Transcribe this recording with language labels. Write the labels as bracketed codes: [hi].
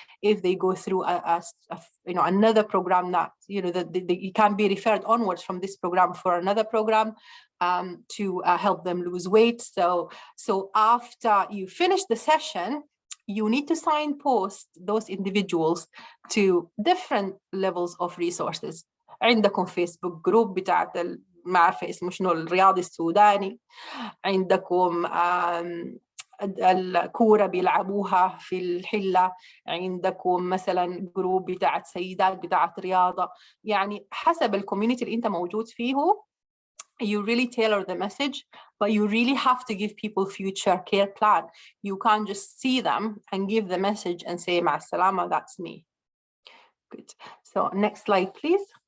[en] If they go through another program that, you can be referred onwards from this program for another program to help them lose weight. So after you finish the session, you need to signpost those individuals to different levels of resources. [ar] عندكم فيسبوك جروب بتاعت ما عارفه اسمه شنو الرياضي السوداني، عندكم الكوره بيلعبوها في الحله، عندكم مثلا جروب بتاعت سيدات بتاعت رياضه، يعني حسب الكوميونتي اللي انت موجود فيه. [en] You really tailor the message, but you really have to give people future care plan. You can't just see them and give the message and say [ar] مع السلامة, [en] that's me. Good. So next slide, please.